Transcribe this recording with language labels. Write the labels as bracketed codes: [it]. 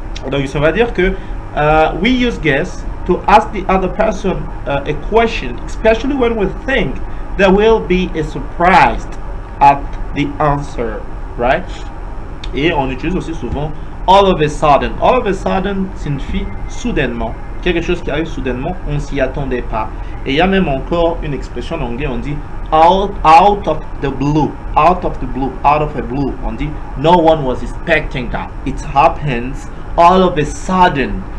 [fr] Donc ça va dire que [en] we use guess to ask the other person a question, especially when we think there will be a surprise at the answer, right? [fr] Et on utilise aussi souvent [en] all of a sudden. All of a sudden [fr] signifie soudainement. Quelque chose qui arrive soudainement, on ne s'y attendait pas. Et il y a même encore une expression en anglais, on dit [en] out of the blue. Out of the blue. Out of a blue. [fr] On dit [en] no one was expecting that. It happens all of a sudden.